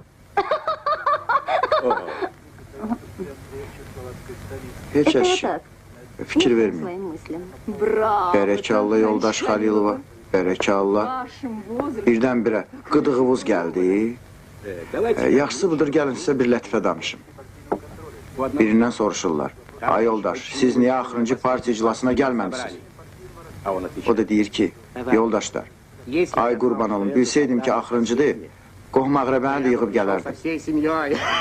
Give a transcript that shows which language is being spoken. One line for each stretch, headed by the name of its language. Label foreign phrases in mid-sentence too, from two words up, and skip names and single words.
Azerbaijani: Heç əşki. Fikir verməyin.
Russian: Своим мыслям. Браво!
Azerbaijani: Bərəkallah yoldaş Xəlilova. Bərəkallah. Birdən-birə qıdığımız gəldi. Yaxşısı budur, gəlin sizə bir lətifə danışım. Birindən soruşurlar. Ay yoldaş, siz niyə axırıncı partiya iclasına gəlməmişsiniz? O da deyir ki, yoldaşlar, ay qurban olun, bilsəydim ki, axırıncıdır, qohum əqrəbəni də yığıb gələrdim.